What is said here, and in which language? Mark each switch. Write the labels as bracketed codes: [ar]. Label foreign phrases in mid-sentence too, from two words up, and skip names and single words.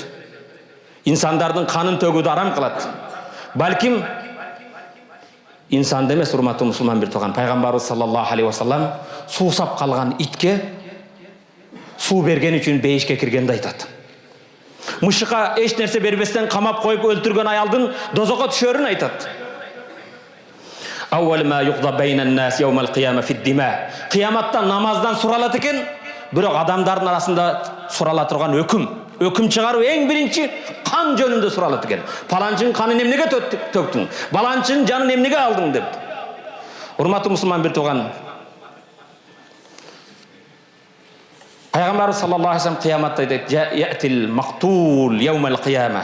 [ky] Инсандардын канын төгүүдү арам кылат. Балким инсанды эмес, урматтуу мусулман бир туган, пайгамбарыбыз [ar] صلى الله عليه وسلم [ky] суусап калган итке суу берген үчүн бейишке киргенди айтат. Мышыка эч нерсе бербестен камап коюп өлтүргөн аялдын дозокко түшөрүн айтат. [ar] أول ما يقضى بين الناس يوم القيامة في الدماء. [ky] Кыяматта намаздан суралат экен, бирок адамдардын арасында сурала турган өкүм чыгаруу эң биринчи кан жөнүндө суралат экен. Паланчынын канын эмнеге төктүң? Баланчынын жанын эмнеге алдың деп. Урматтуу мусулман бир туган, Пайгамбар [ar] صلى الله عليه وسلم [ky] кыяматта айтат: [ar] "يأتي المقتول يوم القيامة."